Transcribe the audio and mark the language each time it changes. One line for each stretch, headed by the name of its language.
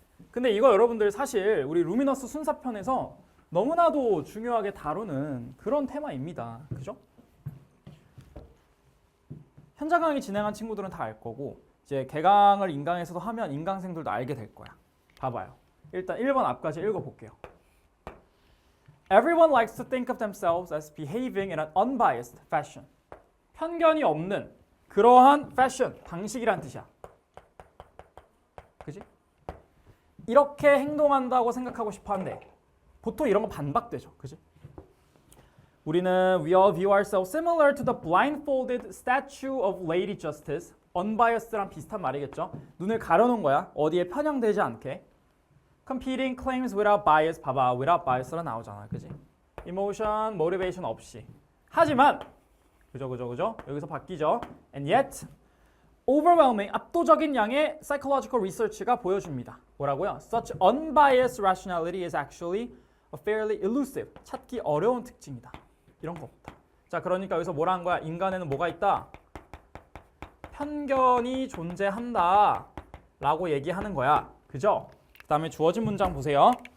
Korean: 근데 이거 여러분들 사실 우리 루미너스 순사편에서 너무나도 중요하게 다루는 그런 테마입니다. 그죠? 현장 강의 진행한 친구들은 다 알 거고 이제 개강을 인강에서도 하면 인강생들도 알게 될 거야. 봐봐요. 일단 1번 앞까지 읽어볼게요.
English: Everyone likes to think of themselves as behaving in an unbiased fashion.
Korean: 편견이 없는 그러한 패션, 방식이란 뜻이야. 그지? 이렇게 행동한다고 생각하고 싶어 한데 보통 이런 거 반박되죠. 그지? 우리는
English: we all view ourselves similar to the blindfolded statue of Lady Justice.
Korean: unbiased랑 비슷한 말이겠죠. 눈을 가려놓은 거야. 어디에 편향되지 않게.
English: competing claims without bias.
Korean: 봐봐. without bias라 나오잖아. 그지? emotion, motivation 없이. 하지만 그죠? 여기서 바뀌죠.
English: and yet overwhelming,
Korean: 압도적인 양의
English: psychological research가 보여줍니다.
Korean: 뭐라고요?
English: Such unbiased rationality is actually a fairly elusive,
Korean: 찾기 어려운 특징이다. 이런 거 없다. 자, 그러니까 여기서 뭐라 한 거야? 인간에는 뭐가 있다? 편견이 존재한다 라고 얘기하는 거야. 그죠? 그 다음에 주어진 문장 보세요.